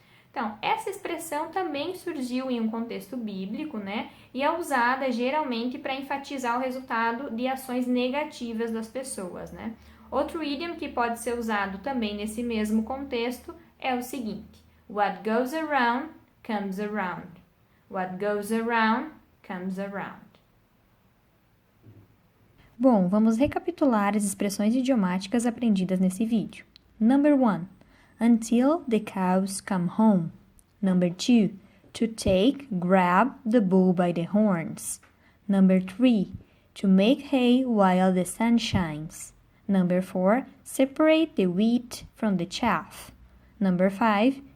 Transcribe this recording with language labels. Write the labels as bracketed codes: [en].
[pt] Então, essa expressão também surgiu em um contexto bíblico, né? E é usada geralmente para enfatizar o resultado de ações negativas das pessoas, né? Outro idioma que pode ser usado também nesse mesmo contexto é o seguinte: [en] What goes around, comes around. What goes around, comes around. [pt] Bom, vamos recapitular as expressões idiomáticas aprendidas nesse vídeo. [en] Number 1. Until the cows come home. Number 2. To take, grab the bull by the horns. Number 3. To make hay while the sun shines. Number 4. Separate the wheat from the chaff. Number 5.